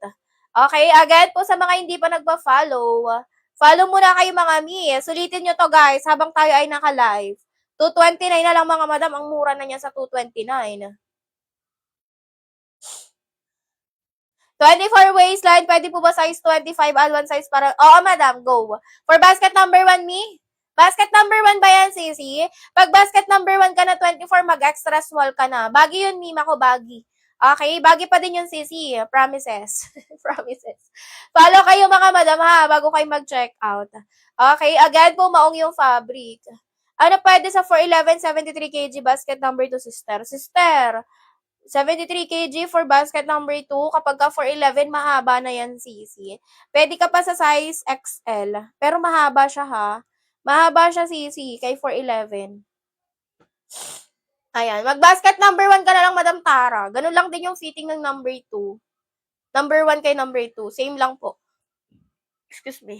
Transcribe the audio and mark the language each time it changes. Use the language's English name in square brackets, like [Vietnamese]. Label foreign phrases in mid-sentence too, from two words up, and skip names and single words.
[Filipino] Okay, again po sa mga hindi pa nagpa-follow, follow muna kayo mga mi. Sulitin nyo to guys habang tayo ay naka-live. 229 na lang mga madam, ang mura na niya sa 229. 24 waistline, pwede po ba size 25 [English] add one size [Filipino] para... Oo madam, go. [English] For basket number 1 [Filipino] mi? [English] Basket number 1 [Filipino] ba yan, Sisi? Pag basket number 1 ka na 24, mag-extra small ka na. Baggy yun, Mima ko, baggy. Okay, baggy pa din yun, Sisi. [English] Promises. Promises. [Filipino] Follow kayo mga madam ha, bago kayo mag-check out. Okay, again po, maong yung fabric. Ano pwede sa 411, 73 kg [English] basket number 2, [Filipino] sister? [English] Sister, 73 kg for basket number 2. [Filipino] Kapag ka 411, mahaba na yan, Sisi. Pwede ka pa sa size XL. Pero mahaba siya, ha? Mahaba siya, Sisi, kay 411. Ayan. Mag-basket number 1 ka na lang, Madam Tara. Ganun lang din yung fitting ng number 2. Number 1 kay number 2. Same lang po. [English] Excuse me.